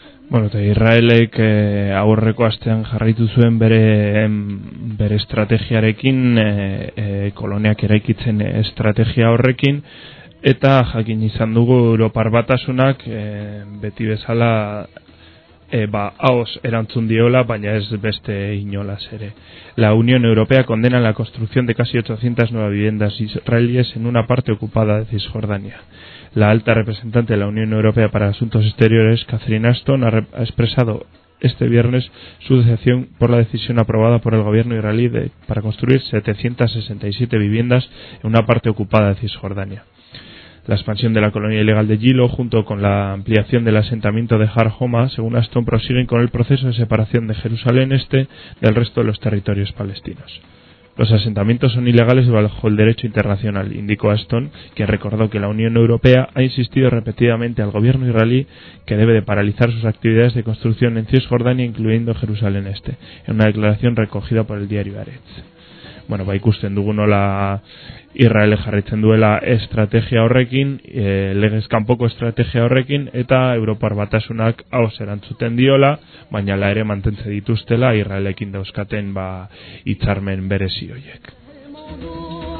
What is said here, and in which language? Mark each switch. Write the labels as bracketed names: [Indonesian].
[Basque] Bueno, eta Israelek aurreko astean jarraitu zuen bere estrategiarekin, koloniak eraikitzen estrategia horrekin, eta jakin izan dugu Europar Batasunak beti bezala haos erantzun diola, baina ez beste inolaz ere. [Spanish] La Unión Europea condena la construcción de casi 800 nuevas viviendas israelíes en una parte ocupada de Cisjordania. La alta representante de la Unión Europea para Asuntos Exteriores, Catherine Ashton, ha expresado este viernes su decepción por la decisión aprobada por el gobierno israelí para construir 767 viviendas en una parte ocupada de Cisjordania. La expansión de la colonia ilegal de Gilo, junto con la ampliación del asentamiento de Har Homa, según Ashton, prosiguen con el proceso de separación de Jerusalén Este del resto de los territorios palestinos. Los asentamientos son ilegales bajo el derecho internacional, indicó Ashton, quien recordó que la Unión Europea ha insistido repetidamente al gobierno israelí que debe de paralizar sus actividades de construcción en Cisjordania, incluyendo Jerusalén Este, en una declaración recogida por el diario Haaretz. [Basque] Bueno, ba ikusten dugu nola Israel jarraitzen duela estrategia horrekin, legez kanpoko estrategia horrekin, eta Europar Batasunak haus erantzuten diola, baina la ere mantentze dituztela Israelekin dauzkaten hitzarmen berezi hoiek.